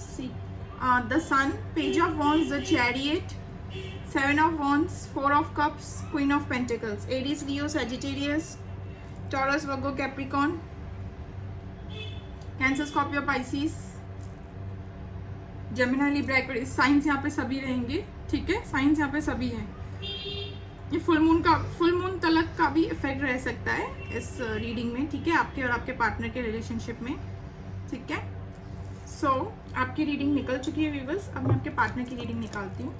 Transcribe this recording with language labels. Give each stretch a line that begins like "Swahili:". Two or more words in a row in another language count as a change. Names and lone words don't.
English: See, the sun, page of wands, the chariot, 7 of wands, 4 of cups, queen of pentacles, Aries, Leo, Sagittarius, Taurus, Virgo, Capricorn, Cancer, Scorpio, Pisces, Gemini, Libra, Aquarius।
Hindi: साइंस यहाँ पे सभी रहेंगे। ठीक है, साइंस यहाँ पे सभी हैं। ये
English: full moon
Hindi: तलक का भी इफेक्ट रह सकता है इस रीडिंग में। ठीक है, आपके और आपके पार्टनर के रिलेशनशिप में। ठीक है, सो आपकी रीडिंग निकल चुकी है व्यूअर्स। अब मैं आपके पार्टनर की रीडिंग निकालती हूँ।